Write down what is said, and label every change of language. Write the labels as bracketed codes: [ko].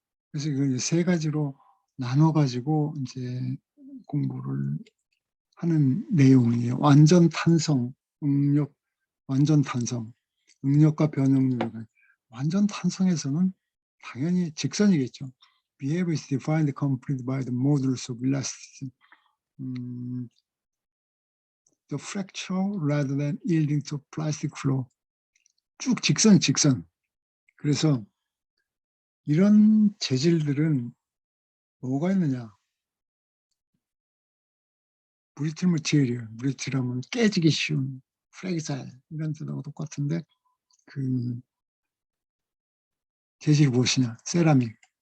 [ko] 그래서 이걸 세 가지로 나눠가지고 이제 공부를 하는 내용이에요. 완전 탄성, 응력, 완전 탄성, 응력과 변형률. 완전 탄성에서는 당연히 직선이겠죠. [en] Behavior is defined completely by the modulus of elasticity. The fracture rather than yielding to plastic flow. [ko] 쭉 직선. 그래서 이런 재질들은 뭐가 있느냐? 브리틀 머티리얼, 브리틀하면 깨지기 쉬운, 프레기사일 이런 뜻하고 똑같은데 그 재질이 무엇이냐? 세라믹.